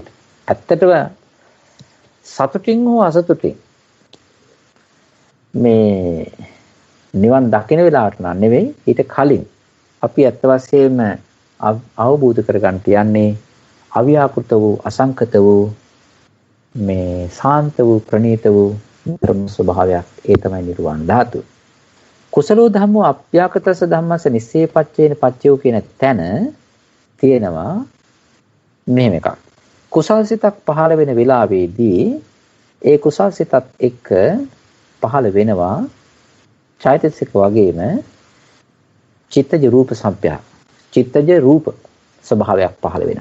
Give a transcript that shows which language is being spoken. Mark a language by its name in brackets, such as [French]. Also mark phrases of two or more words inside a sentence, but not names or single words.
[Sinhala] ඇත්තටම සතුටින් හෝ අසතුටින් මේ නිවන් දකින වෙලාවට නෙවෙයි ඊට කලින් අපි ඇත්ත වශයෙන්ම අවබෝධ කරගන්න යන්නේ අව්‍යාකෘත වූ අසංකත වූ මේ සාන්ත වූ ප්‍රණීත වූ ධර්ම ස්වභාවයක්. ඒ තමයි නිර්වාණ ධාතුව. [Pali] කුසලෝ ධම්මෝ අභ්‍යාකතස්ස ධම්මස්ස නිස්සේ පච්චේන පච්චයෝ [Sinhala] කියන තැන තියෙනවා මෙහෙම එකක්. කුසල් සිතක් පහළ වෙන වෙලාවේදී ඒ කුසල් සිතත් එක්ක පහළ වෙනවා චෛතසික වගේම චිත්තජ රූප සම්ප්‍රය. චිත්තජ රූප ස්වභාවයක් පහළ වෙනවා.